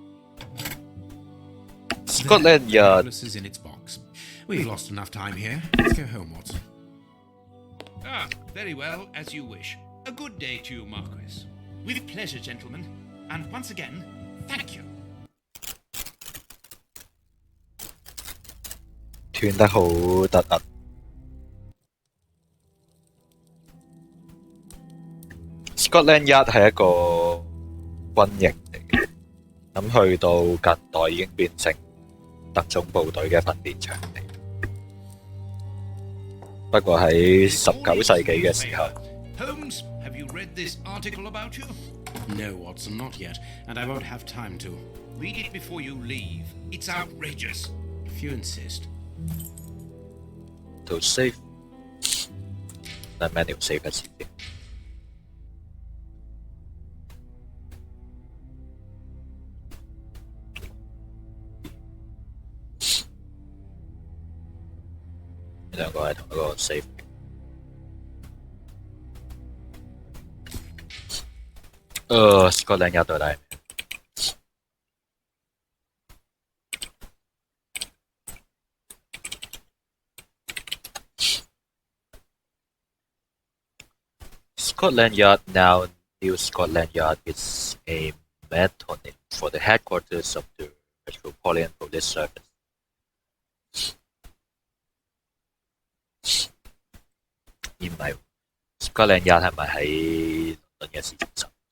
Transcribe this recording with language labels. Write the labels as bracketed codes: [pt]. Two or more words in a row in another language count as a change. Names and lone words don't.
[en] Scotland The Yard necklace is in its box. We've lost enough time here. Let's go home, Watson. Ah, very well, as you wish. A good day to you, Marquis. With pleasure, gentlemen. And once again, thank you. [yue] 斷得好突兀。Scotland Yard 係一個軍營嚟嘅，咁去到近代已經變成特種部隊嘅訓練場嚟。不過喺19世紀嘅時候， [en] Holmes, have you read this article about you? No, Watson, not yet, and I won't have time to. Read it before you leave. It's outrageous. If you insist. to save， [yue] 但係 [en] manual save [yue] 一次先。呢兩個係同一個 save。Scotland [en] Yard [yue] 到底係咩？ [en] Scotland Yard, now New Scotland Yard, is a metonym for the headquarters of the Metropolitan Police Service. [yue] 而唔係 Scotland Yard 係咪喺倫敦嘅市中心？